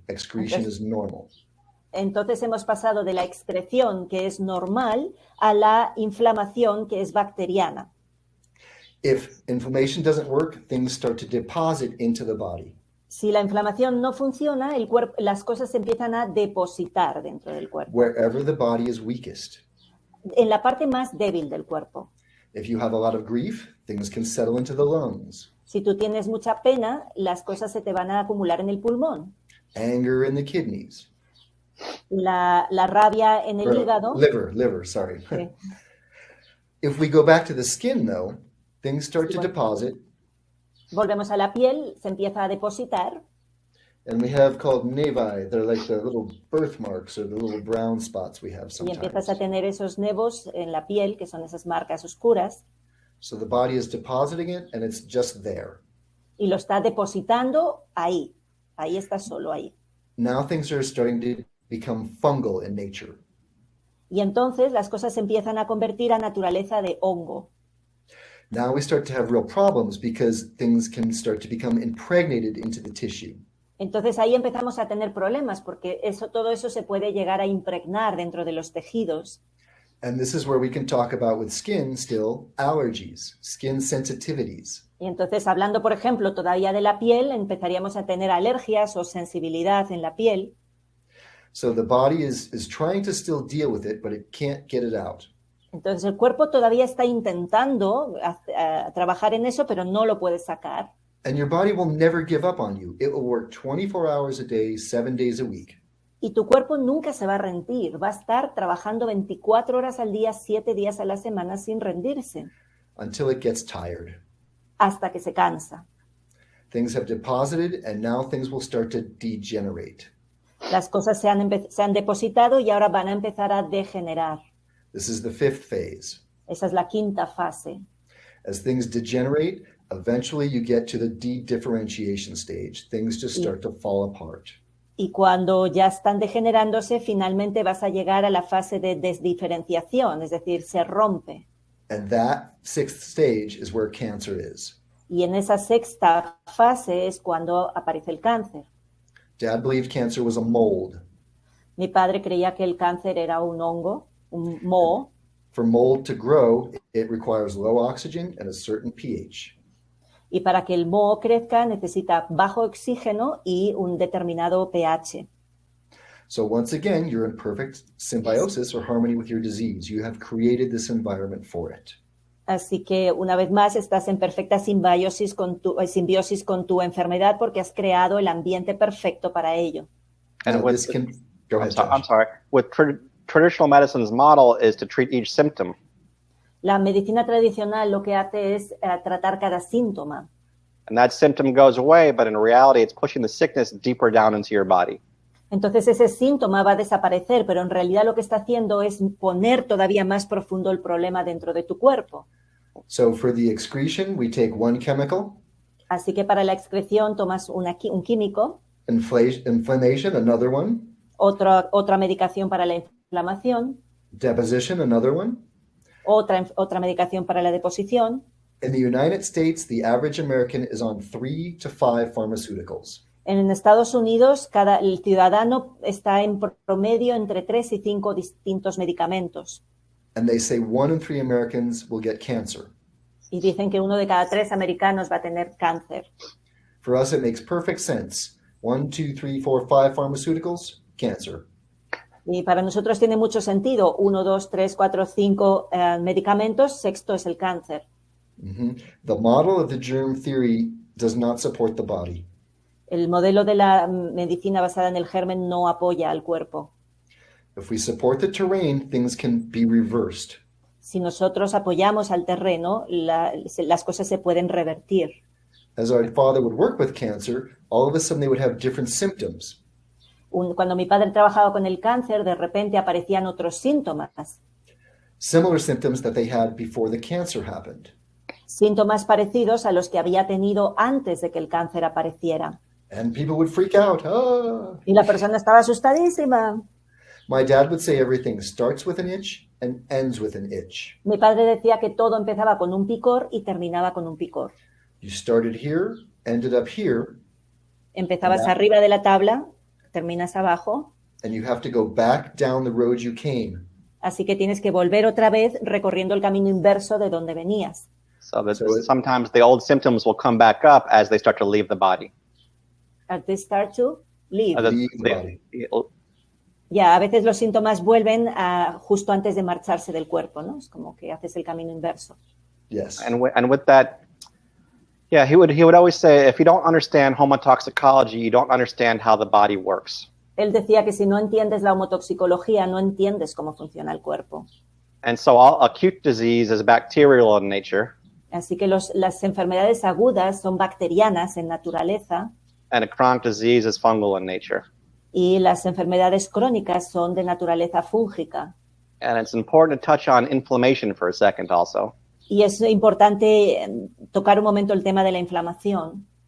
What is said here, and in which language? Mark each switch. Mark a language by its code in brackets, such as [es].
[en] Excretion is normal. [es] Entonces hemos pasado de la excreción, que es normal, a la inflamación, que es bacteriana. [en] If inflammation doesn't work, things start to deposit into the body. [es] Si la inflamación no funciona, las cosas se empiezan a depositar dentro del cuerpo, [en] Wherever the body is weakest. [es] en la parte más débil del cuerpo. [en] If you have a lot of grief, things can settle into the lungs. [es] Si tú tienes mucha pena, las cosas se te van a acumular en el pulmón. [en] Anger in the kidneys. [es] La rabia en el hígado. [en] Liver, sorry. [es] Sí. [en] If we go back to the skin, though, things start to deposit, [es] Volvemos a la piel, se empieza a depositar. [en] and we have called nevi. They're like the little birthmarks or the little brown spots we have [es] Y [en] sometimes. [es] empiezas a tener esos nevos en la piel, que son esas marcas oscuras, [en] So the body is depositing it, and it's just there. [es] y lo está depositando ahí. Ahí está solo ahí. [en] Now things are starting to become fungal in nature. [es] Y entonces las cosas se empiezan a convertir a naturaleza de hongo. [en] Now we start to have real problems because things can start to become impregnated into the tissue. [es] Entonces ahí empezamos a tener problemas porque todo eso se puede llegar a impregnar dentro de los tejidos. [en] And this is where we can talk about with skin still allergies, skin sensitivities. [es] Y entonces, hablando, por ejemplo, todavía de la piel, empezaríamos a tener alergias o sensibilidad en la piel. [en] So the body is trying to still deal with it, but it can't get it out. [es] Entonces el cuerpo todavía está intentando trabajar en eso, pero no lo puede sacar. [en] And your body will never give up on you. It will work 24 hours a day, 7 days a week. [es] Y tu cuerpo nunca se va a rendir, va a estar trabajando 24 horas al día, 7 días a la semana sin rendirse, [en] Until it gets tired. [es] hasta que se cansa. [en] Things have deposited, and now things will start to degenerate. [es] Las cosas se han depositado y ahora van a empezar a degenerar. [en] This is the 5th phase. [es] Esa es la quinta fase. [en] As things degenerate, eventually you get to the de-differentiation stage. Things just start to fall apart. [es] Y cuando ya están degenerándose, finalmente vas a llegar a la fase de desdiferenciación, es decir, se rompe. [en] And that sixth stage is where cancer is. [es] Y en esa sexta fase es cuando aparece el cáncer. [en] Dad believed cancer was a mold. [es] Mi padre creía que el cáncer era un hongo, un moho. [en] For mold to grow, it requires low oxygen and a certain pH. [es] Y para que el moho crezca necesita bajo oxígeno y un determinado pH. [en] So once again, you're in perfect symbiosis or harmony with your disease. You have created this environment for it. [es] Así que una vez más estás en perfecta simbiosis con tu enfermedad porque has creado el ambiente perfecto para ello. [en] And Now, this can go ahead, I'm Josh. sorry. With traditional medicine's model is to treat each symptom. [es] La medicina tradicional lo que hace es tratar cada síntoma. [en] And that symptom goes away, but in reality, it's pushing the sickness deeper down into your body. [es] Entonces ese síntoma va a desaparecer, pero en realidad lo que está haciendo es poner todavía más profundo el problema dentro de tu cuerpo. [en] So for the excretion, we take one chemical. [es] Así que para la excreción tomas un químico, [en] Inflammation, another one. [es] otra medicación para la inflamación, [en] Deposition, another one. [es] otra medicación para la deposición. [en] In the United States, the average American is on 3 to 5 pharmaceuticals. [es] En Estados Unidos, el ciudadano está en promedio entre 3 y 5 distintos medicamentos. [en] And they say 1 in 3 Americans will get cancer. [es] Y dicen que 1 de cada 3 americanos va a tener cáncer. [en] For us, it makes perfect sense. 1, 2, 3, 4, 5 pharmaceuticals, cancer. [es] Y para nosotros tiene mucho sentido. 1, 2, 3, 4, 5 medicamentos, sexto es el cáncer. [en] The model of the germ theory does not support the body. [es] El modelo de la medicina basada en el germen no apoya al cuerpo. [en] If we support the terrain, things can be reversed. [es] Si nosotros apoyamos al terreno, las cosas se pueden revertir. [en] As our father would work with cancer, all of a sudden they would have different symptoms. [es] Cuando mi padre trabajaba con el cáncer, de repente aparecían otros síntomas. [en] Similar symptoms that they had before the cancer happened. [es] Síntomas parecidos a los que había tenido antes de que el cáncer apareciera. [en] And people would freak out. Ah! [es] Y la persona estaba asustadísima. [en] My dad would say everything starts with an itch and ends with an itch. [es] Mi padre decía que todo empezaba con un picor y terminaba con un picor. [en] You started here, ended up here, [es] Empezabas arriba de la tabla, terminas abajo, [en] and you have to go back down the road you came. [es] así que tienes que volver otra vez recorriendo el camino inverso de donde venías. [en] So that sometimes the old symptoms will come back up as they start to leave the body. As they start to leave. Leave the body. [es] Ya, a veces los síntomas vuelven justo antes de marcharse del cuerpo, ¿no? Es como que haces el camino inverso. [en] Yes. And with that, yeah, he would always say, if you don't understand homotoxicology, you don't understand how the body works. [es] Él decía que si no entiendes la homotoxicología, no entiendes cómo funciona el cuerpo. [en] And so all acute disease is bacterial in nature. [es] Así que las enfermedades agudas son bacterianas en naturaleza [en] And a chronic disease is fungal in nature. [es] y las enfermedades crónicas son de naturaleza fúngica. [en] And it's important to touch on inflammation for a second also. [es] Y es importante tocar un momento el tema de la inflamación.